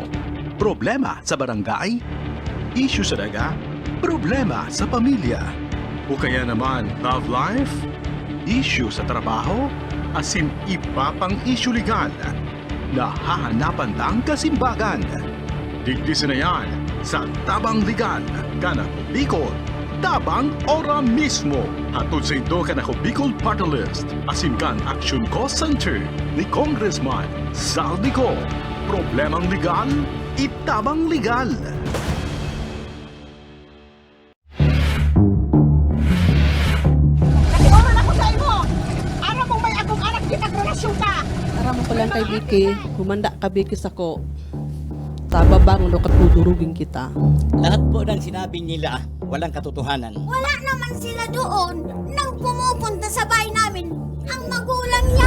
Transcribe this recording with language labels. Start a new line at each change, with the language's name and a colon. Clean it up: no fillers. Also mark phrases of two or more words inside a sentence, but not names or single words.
Bikol: Problema sa barangay, issue sa daga, problema sa pamilya.
Filipino: O kaya naman
English: love life,
Bikol: issue sa trabaho, asin iba pang issue legal. Nahahanapan lang kasimbagan. Digdisin na yan sa Tabang Legal, Kanako Bicol. Tabang ora mismo. Hatod sa indo Kanako Bicol Party List. Asimkan Action Cost Center ni Congressman Saldico. Problemang legal, itabang legal. Nakiuran ako sa imo. Ara mo may akong anak kita relasyon ka. Ara mo palang kay Vicky, humanda ka Vicky sako. Tababang no katudurugin kita.
Filipino: Lahat po ng sinabi nila, walang katotohanan. Wala naman sila doon nang pumupunta sa bahay namin ang magulang niya.